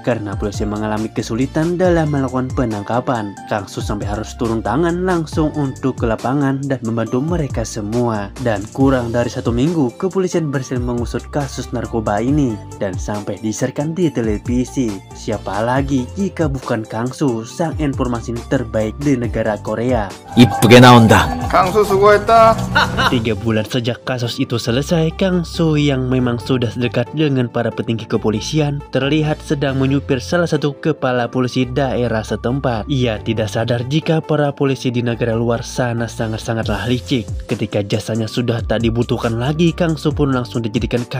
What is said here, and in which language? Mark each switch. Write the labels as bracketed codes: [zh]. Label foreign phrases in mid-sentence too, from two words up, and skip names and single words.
[id] Karena polisi mengalami kesulitan dalam melakukan penangkapan, Kang Su sampai harus turun tangan langsung untuk ke lapangan dan membantu mereka semua. Dan kurang dari 1 minggu, kepolisian berhasil mengusut kasus narkoba ini dan sampai disiarkan di televisi. Siapa lagi jika bukan Kang Su, sang informasi terbaik di negara Korea. [ko] 이쁘게 나온다. 강수 수고했다. [id] 3 bulan sejak kasus itu selesai, Kang Su yang memang sudah dekat dengan para petinggi kepolisian terlihat sedang menyupir salah satu kepala polisi daerah setempat. Ia tidak sadar jika para polisi di negara luar sana sangat-sangatlah licik. Ketika jasanya sudah tak dibutuhkan lagi, Kang Su pun langsung dijadikan kambing hitam.